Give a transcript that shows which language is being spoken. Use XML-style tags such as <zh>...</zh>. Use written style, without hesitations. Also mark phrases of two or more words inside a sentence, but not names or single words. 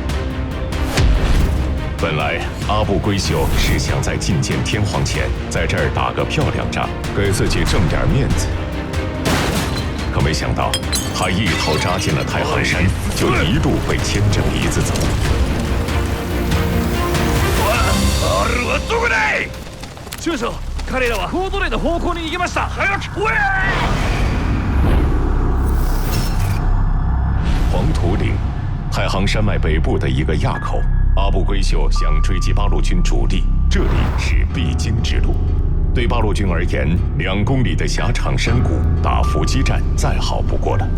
<zh>本来阿部圭秀是想在觐见天皇前，在这儿打个漂亮仗，给自己挣点面子。可没想到，他一头扎进了太行山，就一路被牵着鼻子走。</zh> <ja>中将，彼らはコードレの方向に逃げました。早く追え！</ja> <zh>黄土岭，太行山脉北部的一个垭口。阿部圭秀想追击八路军主力，这里是必经之路。对八路军而言，2公里的狭长山谷打伏击战再好不过了。</zh>